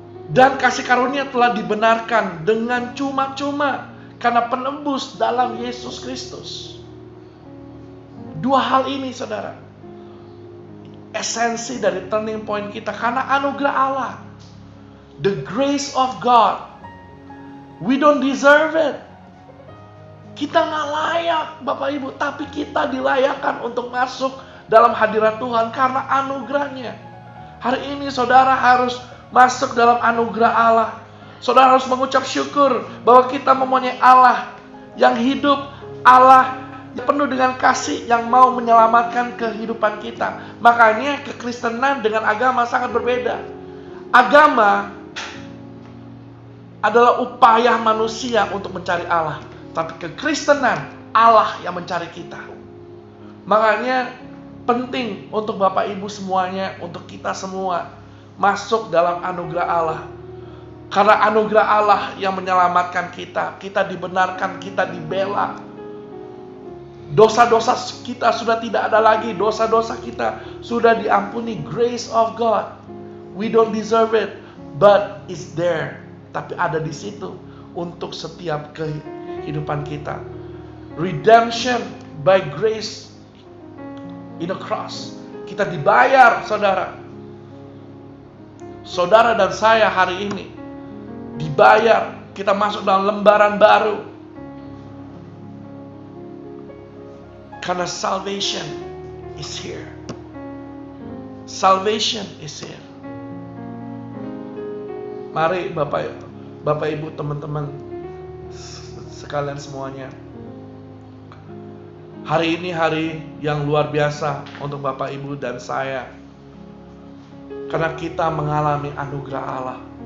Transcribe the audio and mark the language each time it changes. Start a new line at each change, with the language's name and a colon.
Indonesian: Dan kasih karunia telah dibenarkan dengan cuma-cuma karena penebus dalam Yesus Kristus. Dua hal ini saudara, esensi dari turning point kita. Karena anugerah Allah,
English: the grace of God, we don't deserve it.
Indonesian: Kita gak layak Bapak Ibu, tapi kita dilayakkan untuk masuk dalam hadirat Tuhan karena anugerahnya. Hari ini saudara harus masuk dalam anugerah Allah. Saudara harus mengucap syukur bahwa kita mempunyai Allah yang hidup, Allah yang penuh dengan kasih, yang mau menyelamatkan kehidupan kita. Makanya kekristenan dengan agama sangat berbeda. Agama adalah upaya manusia untuk mencari Allah, tapi kekristenan Allah yang mencari kita. Makanya penting untuk Bapak Ibu semuanya, untuk kita semua masuk dalam anugerah Allah. Karena anugerah Allah yang menyelamatkan kita. Kita dibenarkan, kita dibela. Dosa-dosa kita sudah tidak ada lagi. Dosa-dosa kita sudah diampuni.
English: Grace of God. We don't deserve it, but it's there.
Indonesian: Tapi ada di situ untuk setiap kehidupan kita.
English: Redemption by grace in a cross.
Indonesian: Kita dibayar, saudara. Saudara dan saya hari ini dibayar kita masuk dalam lembaran baru. Karena
English: salvation is here. Salvation is here.
Indonesian: Mari Bapak Ibu, teman-teman sekalian semuanya. Hari ini hari yang luar biasa untuk Bapak Ibu dan saya. Karena kita mengalami anugerah Allah.